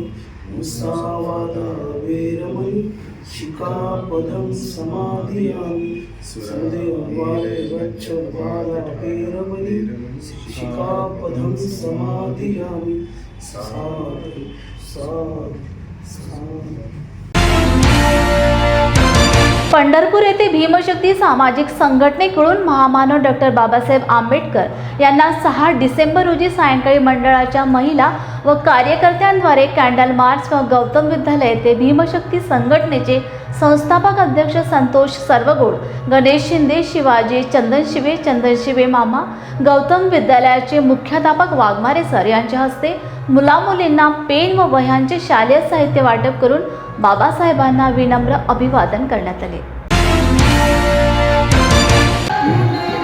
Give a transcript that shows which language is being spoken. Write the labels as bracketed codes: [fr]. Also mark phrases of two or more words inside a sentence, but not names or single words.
[pi] मुसावादा वेरमणि शिखापदं समाधियामि. संदेवाले वच्छवादा वेरमणि शिखापदं समाधियामि. साधु साधु साधु. [mr] पंढरपूर येथे भीमशक्ती सामाजिक संघटनेकडून महामानव डॉक्टर बाबासाहेब आंबेडकर यांना 6 डिसेंबर रोजी सायंकाळी मंडळाच्या महिला व कार्यकर्त्यांद्वारे कॅन्डल मार्च व गौतम विद्यालय येथे भीमशक्ती संघटनेचे संस्थापक अध्यक्ष संतोष सर्वगोड, गणेश शिंदे, शिवाजी चंदन शिवे मामा, गौतम विद्यालयाचे मुख्याध्यापक वाघमारे सर यांच्या हस्ते मुलामुलींना पेन व वह्यांचे शालेय साहित्य वाटप करून बाबासाहेबांना विनम्र अभिवादन करण्यात आले.